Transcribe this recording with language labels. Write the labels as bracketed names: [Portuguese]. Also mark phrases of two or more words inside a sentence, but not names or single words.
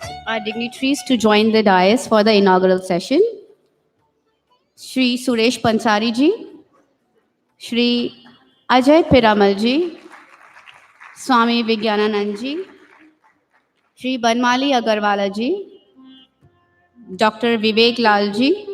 [English] our dignitaries to join the dais for the inaugural session. Shri Suresh Pansari ji, Shri Ajay Piramal ji, Swami Vigyananand ji, Shri Banmali Agarwala ji, Dr. Vivek Lal ji.